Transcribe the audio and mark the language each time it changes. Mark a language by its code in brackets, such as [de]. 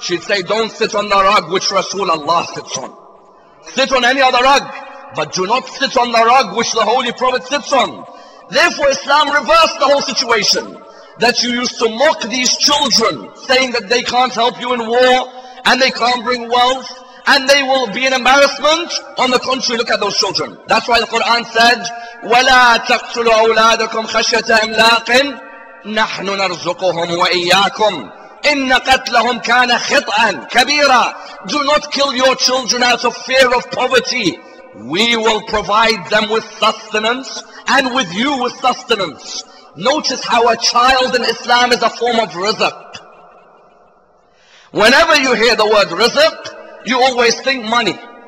[en] She'd say, don't sit on the rug which Rasulullah sits on. Sit on any other rug, but do not sit on the rug which the Holy Prophet sits on. Therefore Islam reversed the whole situation. That you used to mock these children, saying that they can't help you in war, and they can't bring wealth, and they will be an embarrassment. On the contrary, look at those children. [ar] That's why the Quran said, وَلَا تَقْتُلُوا أَوْلَادَكُمْ خَشْيَةَ إِمْلَاقٍ نَحْنُ نَرْزُقُهُمْ وَإِيَّاكُمْ إِنَّ قَتْلَهُمْ كَانَ خِطْئًا كَبِيرًا. [en] Do not kill your children out of fear of poverty. We will provide them with sustenance, and with you with sustenance. Notice how a child in Islam is a form of rizq. Whenever you hear the word rizq, you always think money.